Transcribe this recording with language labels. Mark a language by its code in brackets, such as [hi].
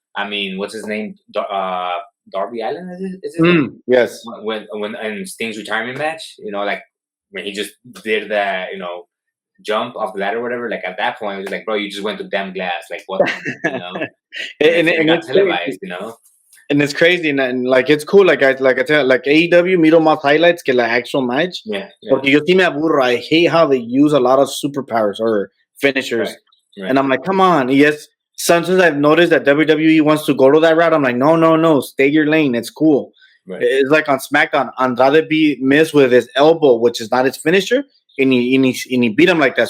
[en] I mean, what's his name? Darby Allin is his name? Yes. When in Sting's retirement match, like when he just did that, jump off the ladder or whatever. Like at that point, it was like, bro, you just went to damn glass. Like what? And it got televised, And it's crazy, and like it's cool. Like I tell, like AEW [es] miro más highlights que la actual [en] match. Yeah. [es] Porque yo sí me aburro. [en] I hate how they use a lot of superpowers or finishers, Right. and I'm like, come on. Yes, sometimes I've noticed that WWE wants to go to that route. I'm like, no, stay your lane. It's cool. Right. It's like on SmackDown, Andrade missed with his elbow, which is not his finisher, and he beat him like that.